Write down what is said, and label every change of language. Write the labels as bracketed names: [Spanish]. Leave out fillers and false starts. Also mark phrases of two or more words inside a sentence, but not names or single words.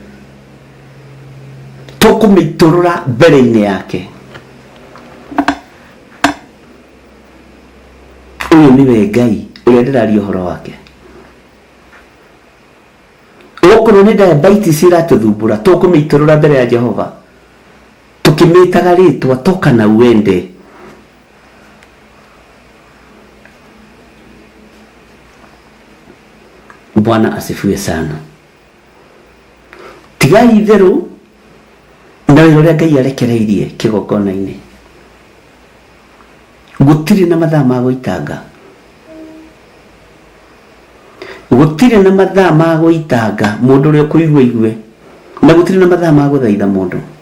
[Kikuyu] tukumiturura mbere-ini yake uyu niwe Ngai uria ndiraria uhoro wake okorwo ni diabetes iratuthumbura tukumiturura mbere ya Jehova tukimitaga ritwa [Swahili] toka na uende Bwana asifiwe sana [Kikuyu] tigai itheru na wira uria Ngai arekereirie kigongona-ini gutire na mathaa ma guitanga gutire na mathaa ma guitanga mundu uria kuigua igue na gutire na mathaa ma guthaitha mundu